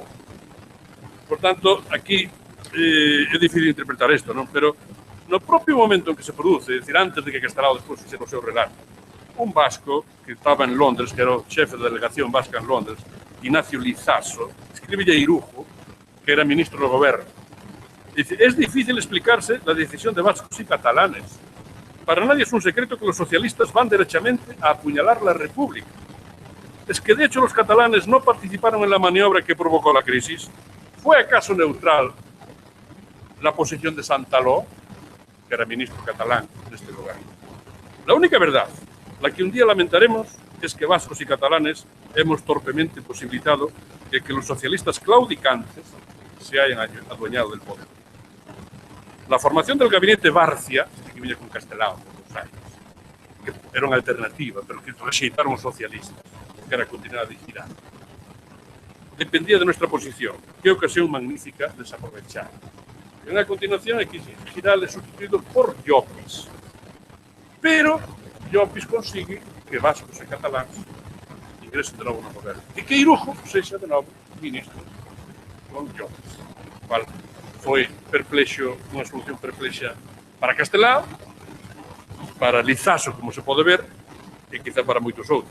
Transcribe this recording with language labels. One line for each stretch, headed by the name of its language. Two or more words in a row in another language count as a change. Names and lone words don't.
Galician: Por tanto, aquí é difícil interpretar isto, non? Pero no propio momento en que se produce, é dicir, antes de que Castelao despois fixera o seu relato, un vasco que estaba en Londres, que era o chefe da delegación vasca en Londres, Ignacio Lizaso, escribe a Irujo, que era ministro do goberno.
Spanish: Dice, es difícil explicarse la decisión de vascos y catalanes. Para nadie es un secreto que los socialistas van derechamente a apuñalar la República. Es que de hecho los catalanes no participaron en la maniobra que provocó la crisis. ¿Fue acaso neutral la posición de Santaló, que era ministro catalán en este lugar? La única verdad, la que un día lamentaremos, es que vascos y catalanes hemos torpemente posibilitado que los socialistas claudicantes se hayan adueñado del poder. La formación del gabinete
Galician: Barcia, que viña con Castelao por 2 años, que era unha alternativa, pero que rexeitaron os socialistas, que era continuar a vigilar,
Spanish: dependía de nuestra posición. Qué ocasión magnífica desaprovechar.
Galician: En a continuación, aquí Giral é sustituído por Llopis. Pero Llopis consigue que vascos e cataláns ingresen de novo no goberno. E que Irujo sexa de novo ministro con Llopis. Cual foi perplexo, unha solución perplexa para Castelao, para Lizaso, como se pode ver, e quizá para moitos outros.